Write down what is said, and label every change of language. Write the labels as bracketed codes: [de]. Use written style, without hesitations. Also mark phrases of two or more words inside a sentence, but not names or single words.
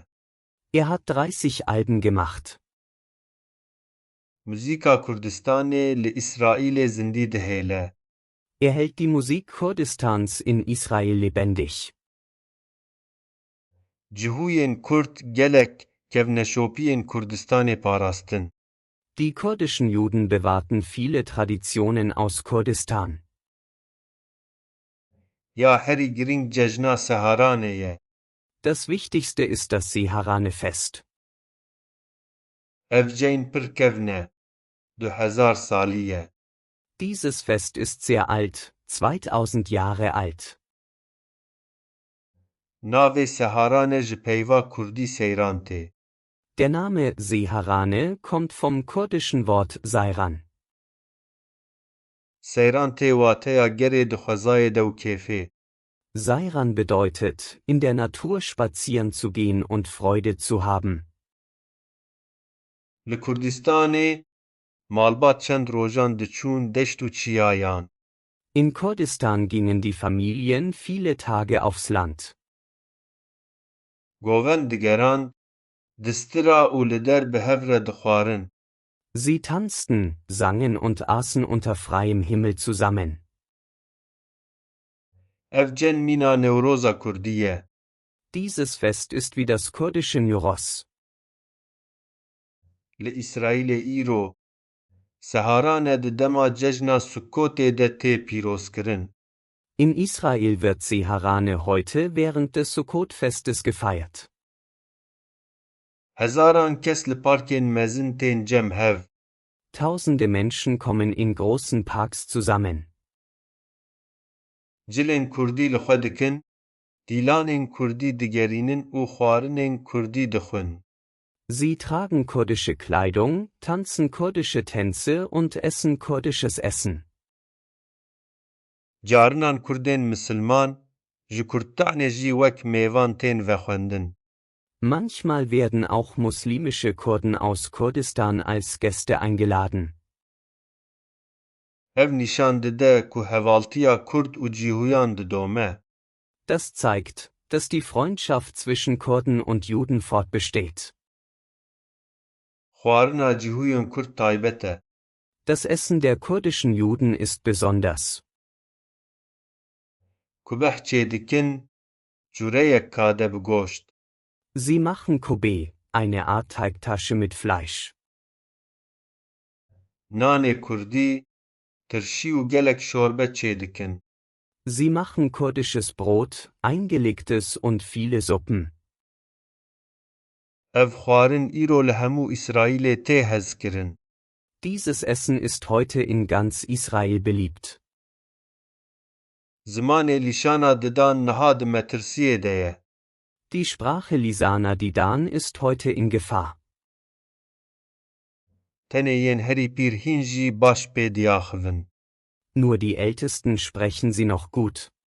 [de] Er hat 30 Alben gemacht. [ku] Muzîka Kurdistanê li İsraîlê zindî dihêle. [de] Er hält die Musik Kurdistans in Israel lebendig. [ku] Cihûyên Kurd gelek kevneşopiyên Kurdistanê parastin. [de] Die kurdischen Juden bewahrten viele Traditionen aus Kurdistan. [ku] Ya herî giring cejna Seharanê ye. [de] Das Wichtigste ist das Seharane-Fest. [ku] Ev cejn pir kevne. 2000 salî ye. [de] Dieses Fest ist sehr alt, 2000 Jahre alt. [ku] Navê Seharanê ji peyva Kurdî seyran tê. [de] Der Name Seharane kommt vom kurdischen Wort Seyran. [ku] Seyran tê wateya gerê di xwezayê de û kêfê. [de] Seyran bedeutet, in der Natur spazieren zu gehen und Freude zu haben. [ku] Li Kurdistanê malbat çend rojan diçûn deşt û çiyayan. [de] In Kurdistan gingen die Familien viele Tage aufs Land. [ku] Govend digeran, distira û li der bi hev re dixwarin. [de] Sie tanzten, sangen und aßen unter freiem Himmel zusammen. [ku] Ev cen mîna Newroza Kurdî ye. [de] Dieses Fest ist wie das kurdische Newroz. [ku] Li İsraîlê îro, Seharane di dema cejna Sukkotê de tê pîrozkirin. [de] In Israel wird Seharane heute während des Sukkot-Festes gefeiert. [ku] Hezaran kes li parkên mezin tên cem hev. [de] Tausende Menschen kommen in großen Parks zusammen. [ku] Cilên Kurdî li xwe dikin, dîlanên Kurdî digerînin û xwarinên Kurdî dixwin. [de] Sie tragen kurdische Kleidung, tanzen kurdische Tänze und essen kurdisches Essen. [ku] Carinan Kurdên Misilman, ji Kurdistanê jî wek mêvan tên vexwendin. [de] Manchmal werden auch muslimische Kurden aus Kurdistan als Gäste eingeladen. [ku] Ev nîşan dide ku hevaltiya Kurd û cîhûyan didome. [de] Das zeigt, dass die Freundschaft zwischen Kurden und Juden fortbesteht. [ku] Xwarina cîhûyên Kurd taybet e. [de] Das Essen der kurdischen Juden ist besonders. [ku] Ku beh çê dikin, cureyek kade bi goşt. [de] Sie machen Kobe, eine Art Teigtasche mit Fleisch. [ku] Nanê Kurdî, tirşî û gelek şorbe çê dikin. [de] Sie machen kurdisches Brot, eingelegtes und viele Suppen. [ku] Ev xwarin îro li hemû İsraîlê tê hezkirin. [de] Dieses Essen ist heute in ganz Israel beliebt. [ku] Zimanê lîşana didan niha di metirsiyê de ye. [de] Die Sprache Lisana Didan ist heute in Gefahr. [ku] Tenê yên herî pîr hîn jî baş pê diaxivin. [de] Nur die Ältesten sprechen sie noch gut.